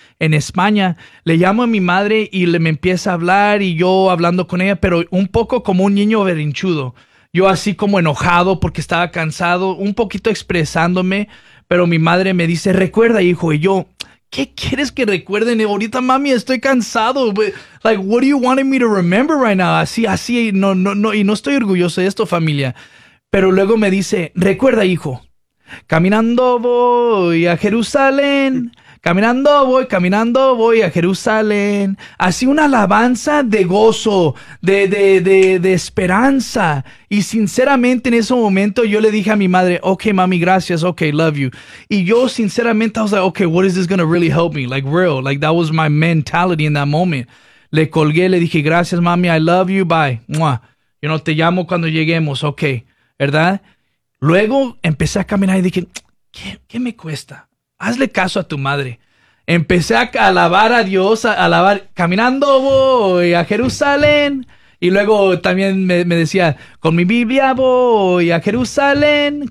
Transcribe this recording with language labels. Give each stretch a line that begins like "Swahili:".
Spanish: En España, le llamo a mi madre y le me empieza a hablar y yo hablando con ella, pero un poco como un niño berrinchudo. Yo así como enojado porque estaba cansado, un poquito expresándome, pero mi madre me dice, recuerda, hijo. Y yo, ¿qué quieres que recuerden? Ahorita, mami, estoy cansado.
English: Like, what do you want me to remember right now?
Spanish: Así, no, y no estoy orgulloso de esto, familia. Pero luego me dice, recuerda, hijo, caminando voy a Jerusalén. Caminando voy a Jerusalén. Así una alabanza de gozo, de esperanza. Y sinceramente en ese momento yo le dije a mi madre, okay, mami, gracias,
English: okay, love you.
Spanish: Y yo sinceramente
English: I was like, okay, what is this going to really help me? Like, real, like that was my mentality in that moment.
Spanish: Le colgué, le dije, gracias, mami,
English: I love you, bye.
Spanish: Mua. Yo no te llamo cuando lleguemos, okay, ¿verdad? Luego empecé a caminar y dije, ¿qué me cuesta? Hazle caso a tu madre. Empecé a alabar a Dios, a alabar. Caminando voy a Jerusalén. Y luego también me decía, con mi Biblia voy a Jerusalén.